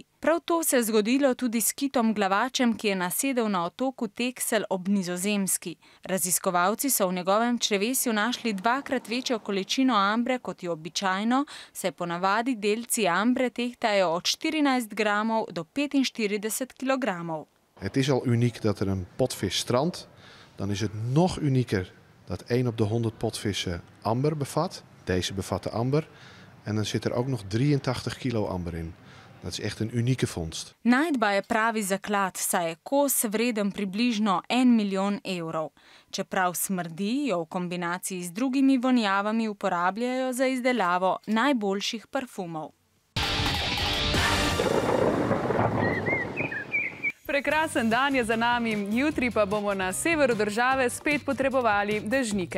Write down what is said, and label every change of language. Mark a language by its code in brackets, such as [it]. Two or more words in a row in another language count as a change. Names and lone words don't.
[sl] Prav to se je zgodilo tudi s kitom glavačem, ki je nasedel na otoku Texel ob Nizozemski. Raziskovalci so v njegovem črevesju našli 2-krat večjo količino ambre kot je običajno, saj ponavadi delci ambre tehtajo od 14 gramov do 45 kilogramov. [nl] Het is al uniek dat er een potvis strandt. Dan is het nog unieker dat 1 op de 100 potvissen amber bevat. Deze bevatten amber. En dan zit er ook nog 83 kilo amber in. Dat is echt een unieke vondst. [sl] Najdba je pravi zaklad, saj je kos vreden približno 1 milijon evrov. Čeprav smrdi, jo v kombinaciji z drugimi vonjavami uporabljajo za izdelavo najboljših parfumov. Prekrasen dan je za nami, jutri pa bomo na severu države spet potrebovali dežnike.